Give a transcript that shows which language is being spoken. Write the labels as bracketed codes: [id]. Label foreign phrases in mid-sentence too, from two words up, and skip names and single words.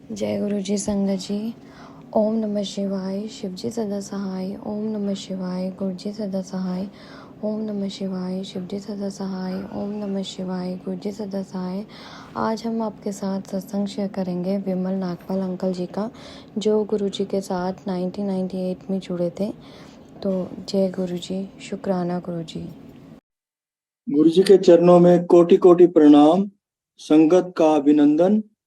[hi] जय गुरु जी संगत जी। [sa] ओम नमः शिवाय। [hi] शिव जी सदा सहाय। [sa] ओम नमः शिवाय। [hi] गुरु जी सदा सहाय। [sa] ओम नमः शिवाय। [hi] शिव जी सदा सहाय। [sa] ओम नमः शिवाय। [hi] गुरु जी सदा सहाय। आज हम आपके साथ सत्संग शेयर करेंगे विमल नागपाल अंकल जी का, जो गुरु जी के साथ 1998 में जुड़े थे। तो जय गुरु जी, शुक्राना गुरु जी। गुरु जी के चरणों में कोटि कोटि प्रणाम, संगत का अभिनंदन।